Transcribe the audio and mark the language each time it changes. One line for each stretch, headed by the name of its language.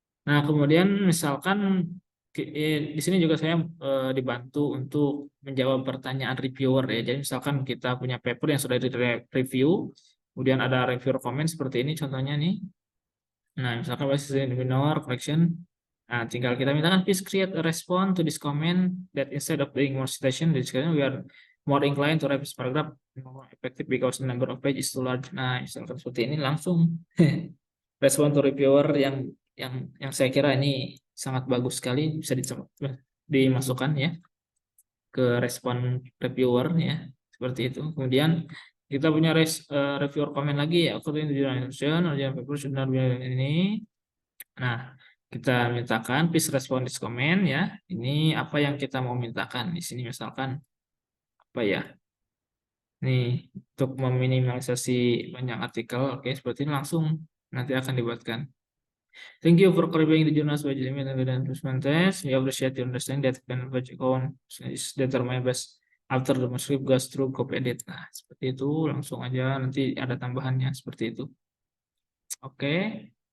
Indonesian: Nah, kemudian misalkan di sini juga saya dibantu untuk menjawab pertanyaan reviewer ya. Jadi misalkan kita punya paper yang sudah di-review, kemudian ada reviewer comment seperti ini contohnya nih. Nah, misalkan basis minor correction. Nah, tinggal kita mintakan
English: please create a response to this comment that instead of doing more citation, we are more inclined to write this paragraph more effective because the number of pages is too large.
Indonesian: Nah, misalkan seperti ini langsung respon to reviewer yang saya kira ini sangat bagus sekali, bisa dimasukkan ya ke respon reviewer ya seperti itu. Kemudian kita punya
English: reviewer comment
Indonesian: lagi ya,
English: according to the instruction paper should not be
Indonesian: ini. Nah, kita mintakan
English: please respond this comment
Indonesian: ya. Ini apa yang kita mau mintakan di sini, misalkan apa ya? Nih, untuk meminimalisasi banyak artikel, oke, seperti ini langsung nanti akan dibuatkan.
English: Thank you for clarifying the journal's budget limit and endorsement test. We appreciate your understanding that when budget account is determined based after the manuscript goes through copy edit.
Indonesian: Nah, seperti itu langsung aja nanti ada tambahannya seperti itu. Oke.